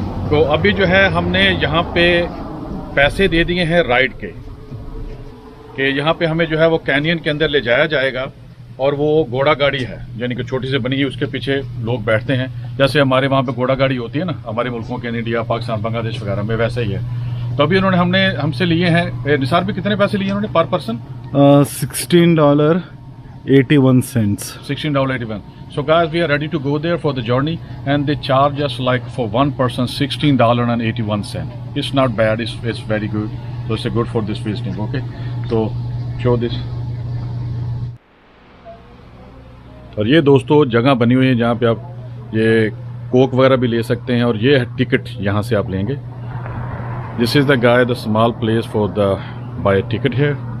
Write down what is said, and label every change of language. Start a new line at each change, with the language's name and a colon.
Hindi: तो अभी जो है हमने यहाँ पे पैसे दे दिए हैं राइड के, कि यहाँ पे हमें जो है वो कैनियन के अंदर ले जाया जाएगा। और वो घोड़ा गाड़ी है, यानी कि छोटी सी बनी हुई, उसके पीछे लोग बैठते हैं। जैसे हमारे वहाँ पे घोड़ा गाड़ी होती है ना, हमारे मुल्कों के, इंडिया, पाकिस्तान, बांग्लादेश वगैरह में वैसे ही है। तो अभी उन्होंने हमसे लिए हैं, निसार भी कितने पैसे लिए उन्होंने
English: Per person? $16.81. $16.81. So guys, we are ready to go there for the journey, and they charge us like for one person $16.81. It's not bad. It's very good. So it's good for this visiting. Okay. So show this.
Hindi: और ये दोस्तों जगह बनी हुई है जहाँ पे आप ये कोक वगैरह भी ले सकते हैं। और ये है टिकट, यहाँ से आप लेंगे।
English: This is the guy, the small place for the buy a ticket here.